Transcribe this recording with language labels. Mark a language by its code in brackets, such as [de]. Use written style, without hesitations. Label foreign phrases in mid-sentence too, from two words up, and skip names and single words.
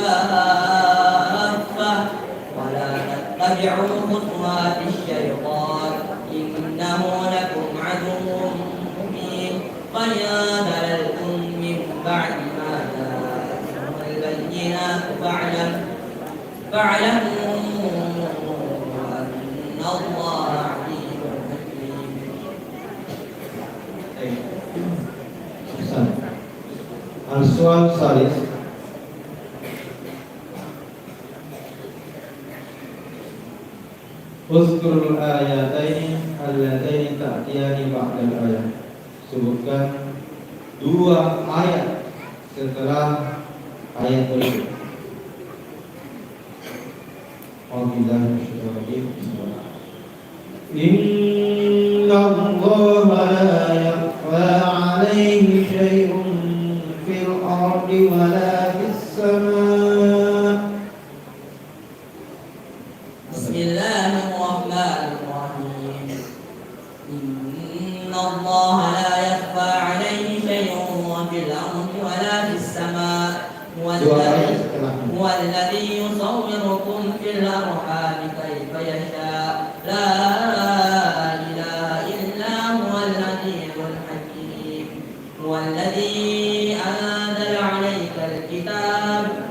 [ar] كافة ولا تتبعوا خطوات الشيطان إنه لكم عدو مبين قد دللتم من بعد ما جاءتكم البينات فاعلموا أن الله عليم حكيم. Ahsan. السؤال الثالث. اذكر الآيتين اللتين تأتيان بعد الآية. [id] Sebutkan dua ayat setelah ayat berikut. [ar] Alhamdulillah. إن الله لا يخفى عليه شيء في الأرض ولا في السماء'. بسم الله الرحمن الرحيم إن الله لا يخفى عليه شيء في الأرض ولا في السماء هو الذي يصوركم في الأرحام كيف يشاء لا إله إلا هو العزيز الحكيم هو الذي أنزل عليك الكتاب